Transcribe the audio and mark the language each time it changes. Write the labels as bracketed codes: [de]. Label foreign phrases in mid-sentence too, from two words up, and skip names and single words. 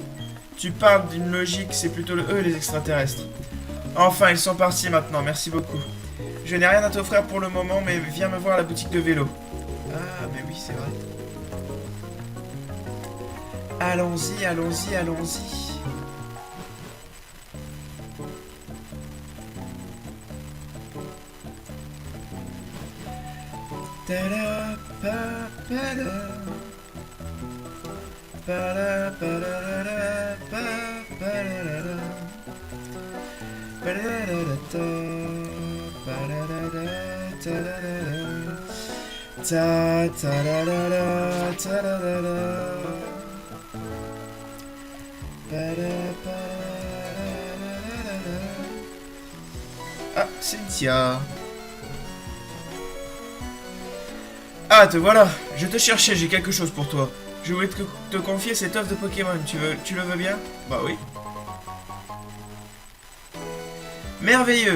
[fr] Tu parles d'une logique, c'est plutôt eux les extraterrestres. Enfin, ils sont partis maintenant, merci beaucoup. Je n'ai rien à t'offrir pour le moment, mais viens me voir à la boutique de vélo. Ah, mais oui, c'est vrai. Allons-y, allons-y, allons-y. Ta-da, pa, pa, da. Pa-da, pa-da-da-da, pa, pa-da-da-da. Pa-da-da-da-da, pa-da-da-da, ta-da-da-da. Ta-ta-da-da-da, ta-da-da-da. Pa-da-pa-da-da-da-da. Ah, Cynthia. Ah, te voilà. Je te cherchais, j'ai quelque chose pour toi. Je voulais te confier cette œuvre de Pokémon. Tu le veux bien? Bah oui. Merveilleux.